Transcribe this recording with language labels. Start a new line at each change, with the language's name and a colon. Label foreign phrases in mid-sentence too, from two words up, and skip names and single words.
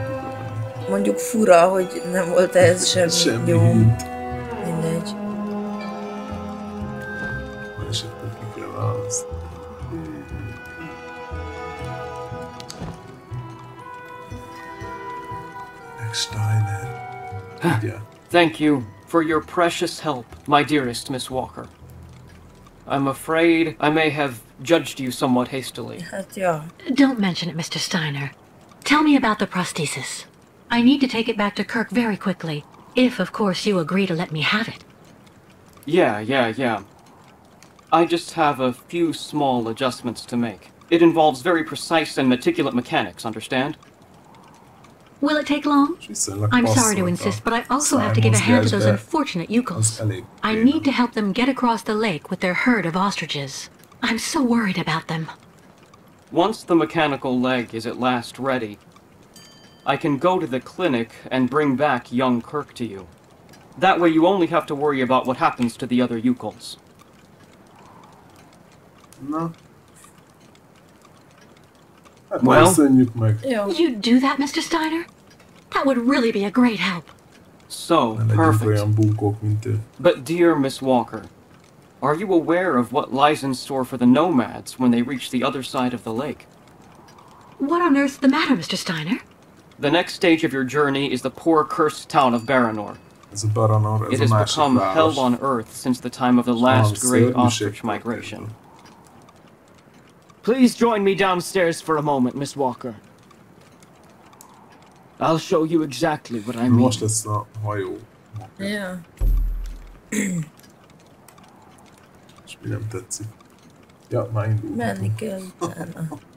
Hungarian: Mondjuk fura, hogy nem volt ez semmi jó. hint. Mindegy. És akkor ki kell választani. Steiner. Ugye?
English: Thank you for your precious help, my dearest Miss Walker. I'm afraid I may have judged you somewhat hastily.
Hungarian: Hát, ja.
English: Don't mention it, Mr. Steiner. Tell me about the prosthesis. I need to take it back to Kirk very quickly, if, of course, you agree to let me have it. Yeah. I just have a few small adjustments to make. It involves very precise and meticulous mechanics, understand? Will it take long?
Hungarian: Viszonylag
English: I'm sorry to
Hungarian: passzolta
English: insist, but I also have to give a hand to those
Hungarian: szájmozgásba.
English: unfortunate yukos.
Hungarian: Az elég
English: I
Hungarian: béna.
English: need to help them get across the lake with their herd of ostriches. I'm so worried about them. Once the mechanical leg is at last ready, I can go to the clinic and bring back young Kirk to you. That way you only have to worry about what happens to the other Yukols.
Hungarian: Na. Hát
English: Well.
Hungarian: köszönjük meg. Jó.
English: You'd do that, Mr. Steiner? That would really be a great help. So,
Hungarian: Ne legyünk
English: perfect.
Hungarian: olyan búkók, mint ő.
English: But dear Miss Walker, are you aware of what lies in store for the nomads when they reach the other side of the lake? What on earth's the matter, Mr. Steiner? The next stage of your journey is the poor cursed town of Baranor.
Hungarian: Ez a Baranor, ez
English: It
Hungarian: a
English: has
Hungarian: másik
English: become
Hungarian: város.
English: hell on earth since the time of the last great
Hungarian: szörnyűség
English: ostrich
Hungarian: történt.
English: migration. Please join me downstairs for a moment, Miss Walker. I'll show you exactly what I mean.
Hungarian: Most lesz a hajó. Ja. És mi nem tetszik? Ja, már indul. Menni kell utána.